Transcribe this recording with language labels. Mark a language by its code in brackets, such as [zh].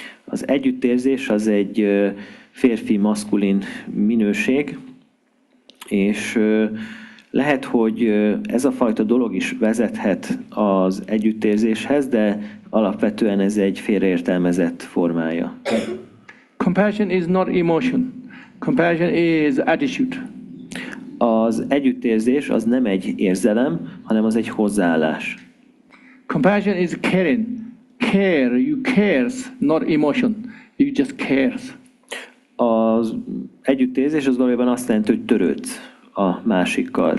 [hu] Az együttérzés az egy férfi maszkulin minőség, és lehet, hogy ez a fajta dolog is vezethet az együttérzéshez, de alapvetően ez egy félreértelmezett formája. [en] Compassion is not emotion. Compassion is attitude. [hu] Az együttérzés az nem egy érzelem, hanem az egy hozzáállás. [en] Compassion is caring. Care, you cares, not emotion. You just cares. [hu] Az együttérzés az valójában azt jelenti, hogy törődsz a másikkal.